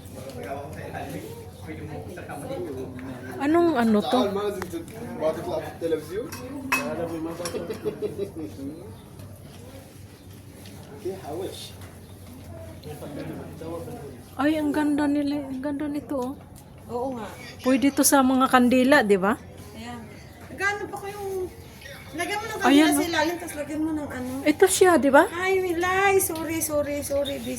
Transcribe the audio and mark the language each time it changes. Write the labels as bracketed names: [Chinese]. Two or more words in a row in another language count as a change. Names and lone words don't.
[Filipino] Anong ano to? [Arabic] تعال ما لازم ما تطلع في التلفزيون في حوش [Filipino] Ay, ang ganda nila. Ang ganda nito oh. Oo nga. Pwede to sa mga kandila, di ba? Ayan. Nagano pa ko yung... Lagyan mo ng Ayan, kanila sa ilalim, tapos lagyan mo ng ano. Ito siya, di ba? Ay, Milay. [English] Sorry. Busy.